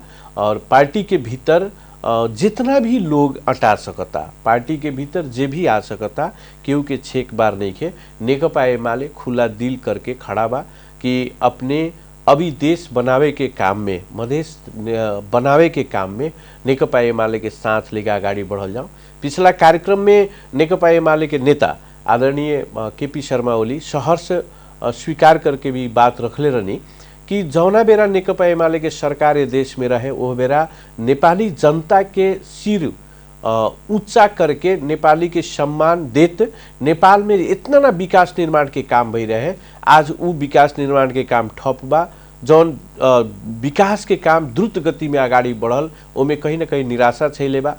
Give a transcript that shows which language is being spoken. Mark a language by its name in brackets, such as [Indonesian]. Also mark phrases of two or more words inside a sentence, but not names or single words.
[Bhojpuri] और पार्टी के भीतर जितना भी लोग अटा सकता, पार्टी के भीतर जे भी आ सकता, केहू के छेक बार नहीं खे। नेकपा एमाले खुला दिल करके खड़ा बा कि अपने अभी देश बनावे के काम में, मधेश बनावे के काम में नेकपा एमाले के साथ लेके अगाडि बढ़ल जाओ। पिछला कार्यक्रम में नेकपा एमाले के नेता आदरणीय केपी शर्मा ओली सहर्ष स्वीकार करके भी बात रखले रहनी कि जौना बेरा नेकपा एमाले के सरकार देश में रहे वो बेरा नेपाली जनता के सिर ऊंचा करके नेपाली के सम्मान देत नेपाल में इतना ना विकास निर्माण के काम भई रहे। आज वो विकास निर्माण के काम ठप बा। जौन विकास के काम द्रुत गति में अगाडि बढ़ल ओमे कहीं ना कहीं निराशा छैले बा।